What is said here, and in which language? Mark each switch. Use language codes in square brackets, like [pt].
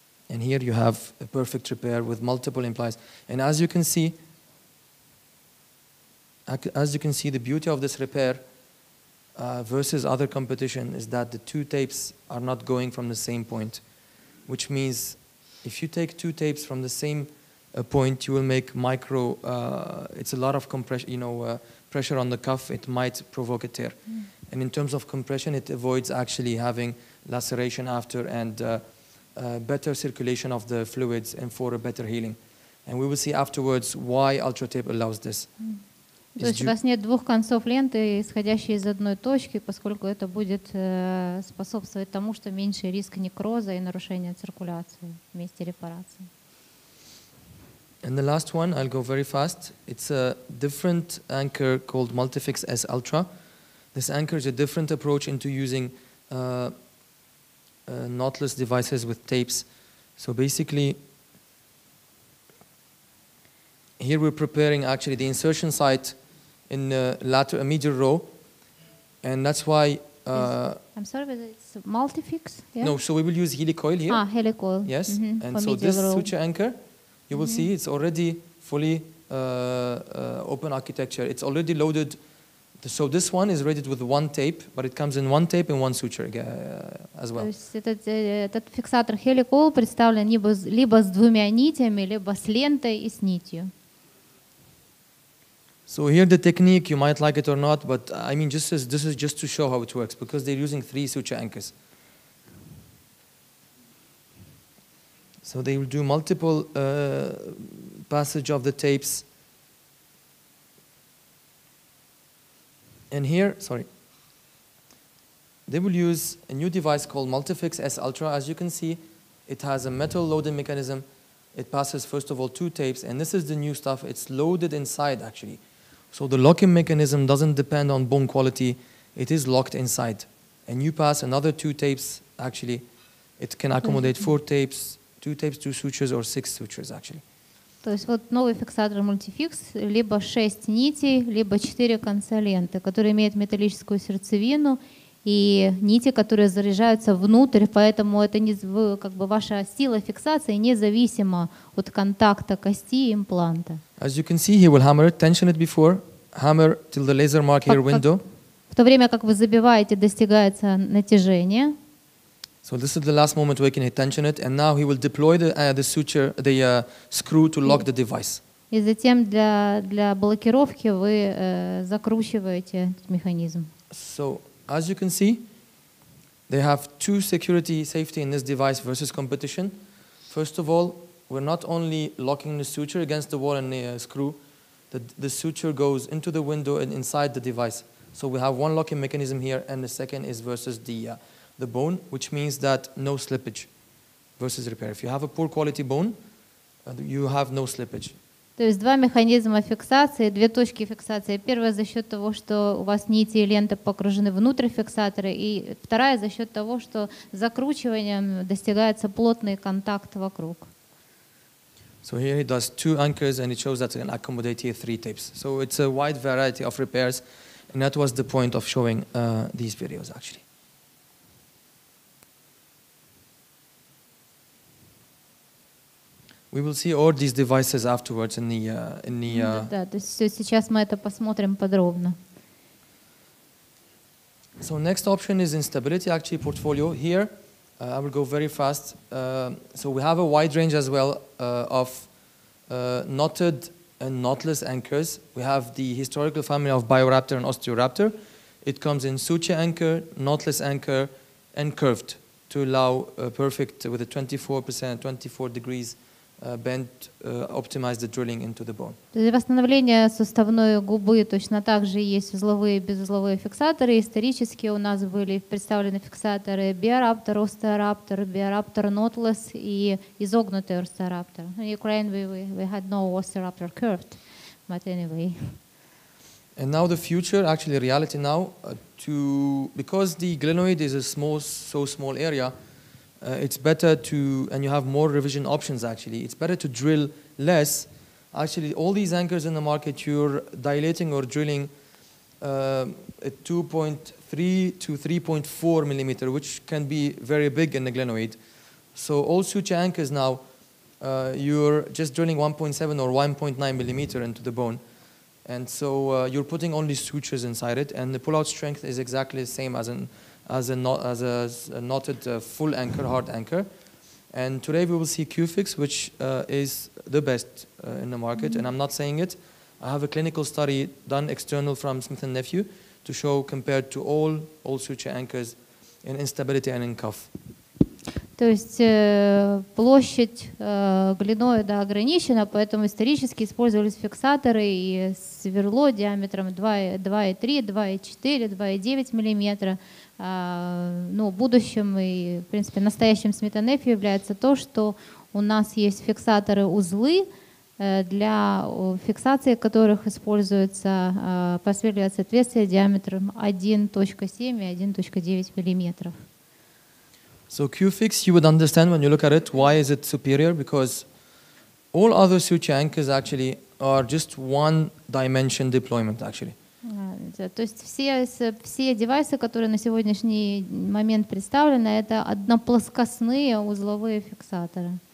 [en] And here you have a perfect repair with multiple implies. And as you can see, the beauty of this repair versus other competition is that the 2 tapes are not going from the same point, which means if you take 2 tapes from the same point, you will make micro. It's a lot of compression, pressure on the cuff. It might provoke a tear. And in terms of compression, it avoids actually having laceration after and better circulation of the fluids and for a better healing. And we will see afterwards why UltraTape allows this. [ru] То есть у вас нет 2 концов ленты, исходящие из одной точки, поскольку это будет способствовать тому, что меньше риск некроза и нарушения циркуляции в месте репарации. [en] And the last one, I'll go very fast. It's a different anchor called Multifix S Ultra. This anchor is a different approach into using knotless devices with tapes. So basically, here we're preparing actually the insertion site in a medial row, and that's why. I'm sorry, but it's Multifix? Yeah? No, so we will use helicoil here. Helicoil. Yes, Mm-hmm. and so this suture anchor, you will see it's already fully open architecture. It's already loaded. So this one is rated with 1 tape, but it comes in 1 tape and 1 suture as well. [ru] То есть этот фиксатор helicoil представлен либо с 2 нитями, либо с лентой и с нитью. [en] So here the technique, you might like it or not, but I mean, this is just to show how it works, because they're using 3 suture anchors. So they will do multiple passage of the tapes. And here, they will use a new device called Multifix S Ultra. As you can see, it has a metal loading mechanism. It passes, first of all, 2 tapes, and this is the new stuff. It's loaded inside, actually. So the locking mechanism doesn't depend on bone quality. It is locked inside. And you pass another 2 tapes, actually. It can accommodate 4 tapes, 2 tapes, 2 sutures, or 6 sutures, actually. [ru] То есть вот новый фиксатор Multifix, либо 6 нитей, либо 4 конца ленты, который имеет металлическую сердцевину и нити, которые заряжаются внутрь, поэтому это как бы ваша сила фиксации независима от контакта кости и импланта. [en] As you can see, he will hammer it, tension it before, hammer till the laser mark here window. [ru] В то время как вы забиваете, достигается натяжение. [en] So this is the last moment where you can hit tension it, and now he will deploy the suture, the screw to lock the device. [ru] И затем для блокировки вы закручиваете этот механизм. [en] So as you can see, they have two safety in this device versus competition. First of all, we're not only locking the suture against the wall and the screw, the suture goes into the window and inside the device. So we have one locking mechanism here, and the second is versus the bone, which means that no slippage versus repair. If you have a poor quality bone, you have no slippage. [ru] То есть два механизма фиксации, две точки фиксации. Первая за счет того, что у вас нити и ленты погружены внутрь фиксатора, и вторая за счет того, что закручиванием достигается плотный контакт вокруг. [en] So here he does 2 anchors, and it shows that it can accommodate here 3 tapes. So it's a wide variety of repairs, and that was the point of showing these videos actually. We will see all these devices afterwards in the [ru] Да, то есть сейчас мы это посмотрим подробно. [en] So next option is instability actually portfolio. Here I will go very fast. So we have a wide range as well of knotted and knotless anchors. We have the historical family of Bioraptor and Osteoraptor. It comes in suture anchor, knotless anchor, and curved to allow perfect with a 24 degrees bend, optimize the drilling into the bone. [ru] Для восстановления суставной губы точно так же есть узловые и безузловые фиксаторы. Исторически у нас были представлены фиксаторы Bioraptor, Osteoraptor, Bioraptor Knotless и изогнутый Osteoraptor. [en] In Ukraine we had no Osteoraptor curved, but anyway. And now the future, actually reality now, because the glenoid is a so small area, it's better to, and you have more revision options actually, it's better to drill less. Actually, all these anchors in the market, you're dilating or drilling at 2.3 to 3.4 millimeter, which can be very big in the glenoid. So all suture anchors now, you're just drilling 1.7 or 1.9 millimeter into the bone. And so you're putting only sutures inside it, and the pull-out strength is exactly the same as a knotted full anchor, hard anchor. And today we will see Q-Fix, which is the best in the market. And I'm not saying it. I have a clinical study done external from Smith&Nephew to show compared to all suture anchors in instability and in cuff. [ru] То есть площадь глиноида ограничена, поэтому исторически использовались фиксаторы и сверло диаметром 2,3, 2,4, 2,9 мм. Но будущим и, в принципе, настоящим Smith&Nephew является то, что у нас есть фиксаторы-узлы, для фиксации которых используется просверливается отверстие диаметром 1,7 и 1,9 мм. [en] So Q-Fix, you would understand when you look at it, why is it superior? Because all other suture anchors actually are just one dimension deployment actually. [ru] То есть все девайсы, которые на сегодняшний момент представлены, это одноплоскостные узловые фиксаторы.